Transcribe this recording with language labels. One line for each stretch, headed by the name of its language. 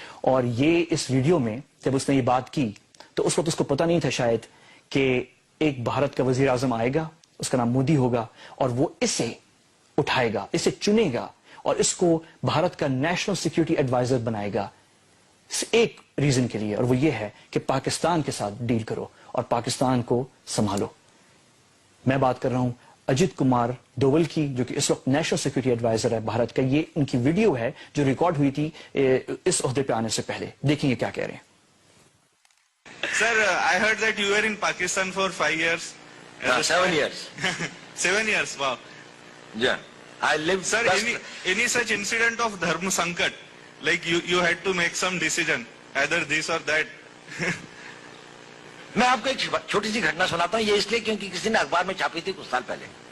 Urdu: اور یہ اس ویڈیو میں جب اس نے یہ بات کی تو اس وقت اس کو پتہ نہیں تھا شاید کہ ایک بھارت کا وزیر اعظم آئے گا، اس کا نام مودی ہوگا، اور وہ اسے اٹھائے گا، اسے چنے گا، اور اس کو بھارت کا نیشنل سیکیورٹی ایڈوائزر بنائے گا ایک ریزن کے لیے، اور وہ یہ ہے کہ پاکستان کے ساتھ ڈیل کرو اور پاکستان کو سنبھالو. میں بات کر رہا ہوں اجیت کمار دوول کی، جو کہ اس وقت نیشنل سیکیورٹی ایڈوائزر ہے بھارت کا. یہ ان کی ویڈیو ہے جو ریکارڈ ہوئی تھی اس عہدے پہ آنے سے پہلے. دیکھیں یہ کیا کہہ رہے ہیں.
English: Sir, I heard that you were in Pakistan for 5 years. 7 years. 7 years, wow. Yeah. I lived... Sir, any such incident of Dharma Sankat, like you had to make some decision, either this or that.
Urdu: میں آپ کو ایک چھوٹی سی گھٹنا سناتا ہوں. یہ اس لیے کیونکہ کسی نے اخبار میں چھاپی تھی کچھ سال پہلے.